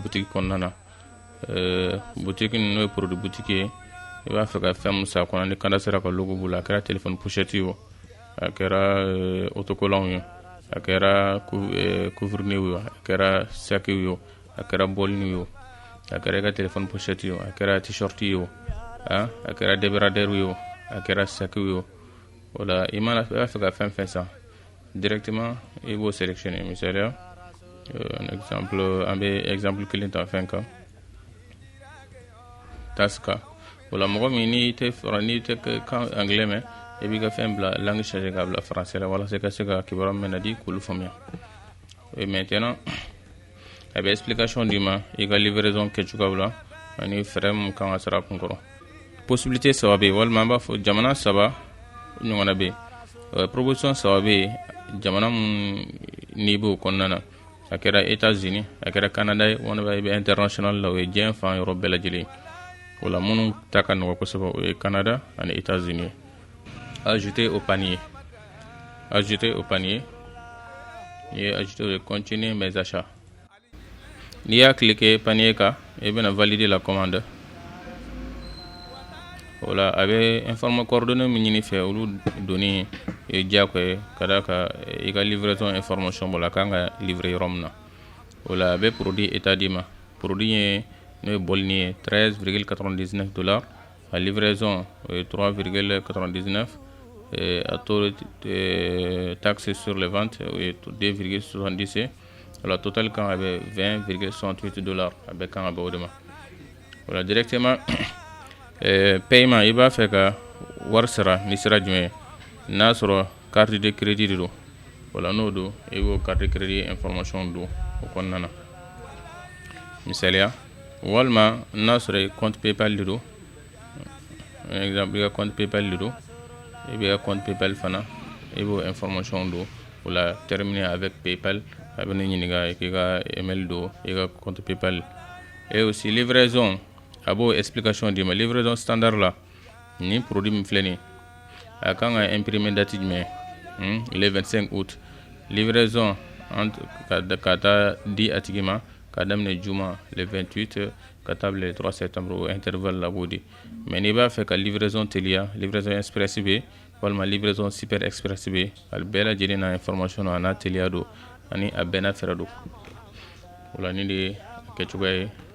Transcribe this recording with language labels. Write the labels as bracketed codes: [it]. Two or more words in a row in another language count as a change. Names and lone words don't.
[bm] boutique konnana boutique no produit boutique iba fa ka fam sa konna ni kanda sera ka logo bula kera [fr] téléphone pochette [bm] yo akera autocollant yo akera couvre-nez yo akera sac yo akera bol yo akera ka [fr] téléphone pochette [bm] yo akera t-shirt yo akera débardeur yo akera sac yo wala imana fa ka fam sa [fr] directement et vous sélectionner [bm] misalia an bɛ exemple kelen ta fɛn kan taska wala mɔgɔ min n'i tɛ kan anglais mɛn i b'i ka fɛn bila [fr] langue changer [bm] k'a bila français la walasa ka se ka kibaruya min na di k'olu faamuya [fr] et maintenant [bm] a bɛ explication d'i ma i ka livraison kɛcogoyaw la ani fɛɛrɛ min kan ka sɔrɔ a kun kɔrɔ possibilité saba bɛ yen walima an b'a fɔ jamana saba ɲɔgɔnna bɛ yen proposition saba bɛ yen jamana mun n'i b'o kɔnɔna na a kɛra États-Unis a kɛra Canada ye walima i bɛ international la o ye diɲɛ fan yɔrɔ bɛɛ lajɛlen o la minnu ta ka nɔgɔ kosɛbɛ o ye Canada ani États-Unis [fr] ajouter au panier [bm] n'i ye ajouter o ye [fr] continuer mes achats [bm] n'i y'a cliquer panier kan i bɛna [fr] valider la commande [bm] o la a bɛ [fr] informer coordonnées [bm] min ɲini fɛ olu donni ye diyagoya ye ka d'a kan i ka livraison information b'o la a kan ka livrer yɔrɔ min na o la a bɛ [fr] produit état [bm] d'i ma produit ye n'o ye bɔlini ye $13,99 a livraison o ye 3,99 a [fr] taux de taxe sur les ventes [bm] o ye 2,70 o la total kan a bɛ $20,68 a bɛ kan a bɛ o de ma o la [fr] directement paiement [bm] i b'a fɛ ka wari sara ni sira jumɛn ye n'a sɔrɔ [fr] carte de crédit [bm] de don o la n'o don i b'o [fr] carte de crédit information [bm] don o kɔnɔna na misaliya walima n'a sɔrɔ i compte paypal de don exemple i ka compte paypal de don i b'i ka compte paypal fana i b'o information don o la [fr] terminer avec paypal [bm] a bɛ ne ɲininka k'i ka email don i ka compte paypal [fr] et aussi livraison [bm] a b'o explication d'i ma [fr] livraison standard [bm] la ni produit min filɛ nin ye a kan ka imprimer date jumɛn [fr] le 25 août livraison [bm] ka taa di a tigi ma ka daminɛ juma [fr] le 28 [bm] ka taa bila [fr] le 3 septembre [bm] o intervalle la b'o di mais n'i b'a fɛ ka livraison teliya [fr] livraison express [bm] bɛ walima [fr] livraison super express [bm] bɛ a bɛɛ lajɛlen na information a n'a teliya don ani a bɛɛ n'a fɛɛrɛ don o la nin de ye a kɛcogoya ye